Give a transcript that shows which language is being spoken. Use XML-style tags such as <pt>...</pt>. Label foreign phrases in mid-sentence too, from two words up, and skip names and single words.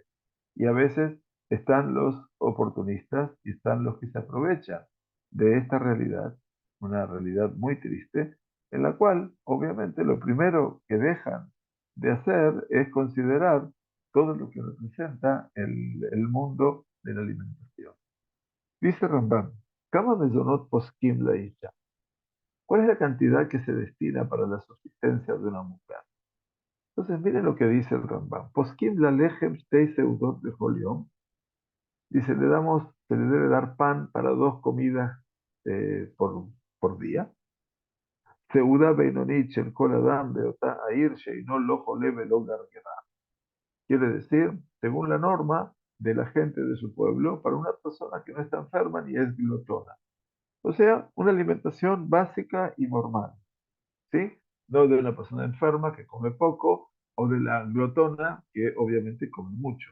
<es>Y a veces están los oportunistas y están los que se aprovechan de esta realidad, una realidad muy triste, en la cual obviamente lo primero que dejan de hacer es considerar todo lo que representa el mundo de la alimentación.</es> <he>Dice Rambam, כמה מזונות פוסקים לאשה.</he> <es>¿Cuál es la cantidad que se destina para la subsistencia de una mujer? Entonces, miren lo que dice el Rambam.</es> <he>פוסקים לה לחם שתי סעודות דיום.</he> <es>Dice, se le debe dar pan para dos comidas por día.</es> <he>סעודה בינונית של כל אדם באותה העיר שאינו לא חולה ולא גרגרן.</he> <es>Quiere decir, según la norma de la gente de su pueblo, para una persona que no está enferma ni es glotona. O sea, una alimentación básica y normal, ¿sí? No de una persona enferma que come poco o de la glotona que obviamente come mucho.</es>